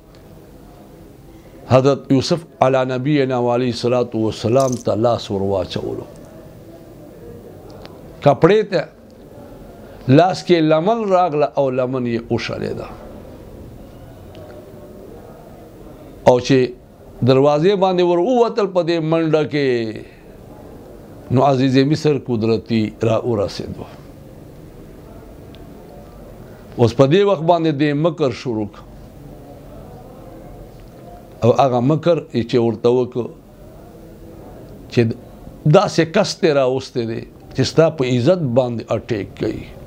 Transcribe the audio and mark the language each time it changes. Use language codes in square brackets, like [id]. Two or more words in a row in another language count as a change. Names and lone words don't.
[ps] حضرت یوسف [ar] علی نبینا علیه الصلاۃ والسلام [ps] ته لاس ور واچولو کپڑے ته لاس کې لمن راغله او لمن یې وشلېده او چې دروازې باندې ور ووتل په دې منډه کې نو عزیز مصر قدرتی را ورسېدو اوس په دې وخت باندې د مکر شروع او هغه مکر چې ورته وکړو چې داسې کس ته راوستی دی چې ستا په عزت باندې اټیک کوي